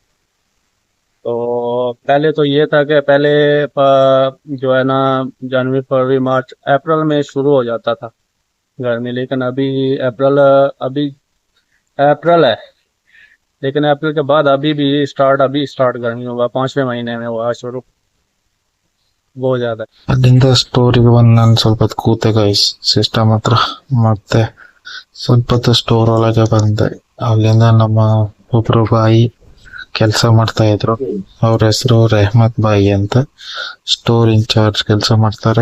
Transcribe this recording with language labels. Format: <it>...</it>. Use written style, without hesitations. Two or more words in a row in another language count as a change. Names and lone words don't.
<hi>तो पहले तो ये था कि पहले जो है ना जनवरी फरवरी मार्च अप्रैल में शुरू हो जाता था गर्मी. लेकिन अभी अप्रैल है, लेकिन अप्रैल के बाद अभी स्टार्ट गर्मी हुआ. 5वें महीने में हुआ शुरू. बहुत ज्यादा.</hi> <kn>ಅಲ್ಲಿಂದ ಸ್ಟೋರಿಗೆ ಬಂದು ನಾನು ಸ್ವಲ್ಪ ಹೊತ್ತು ಕೂತೆ ಗೈಸ್ ಸಿಸ್ಟಮ್ ಹತ್ರ. ಮತ್ತೆ ಸ್ವಲ್ಪ ಹೊತ್ತು ಸ್ಟೋರ್ ಒಳಗೆ ಬಂದೆ. ಅಲ್ಲಿಂದ ನಮ್ಮ ಒಬ್ರು ಬಾಯಿ ಕೆಲಸ ಮಾಡ್ತಾ ಇದ್ರು. ಅವ್ರ ಹೆಸರು ರೆಹಮತ್ ಬಾಯಿ ಅಂತ.</kn> <en>store in-charge</en> <kn>ಕೆಲಸ ಮಾಡ್ತಾರೆ.</kn>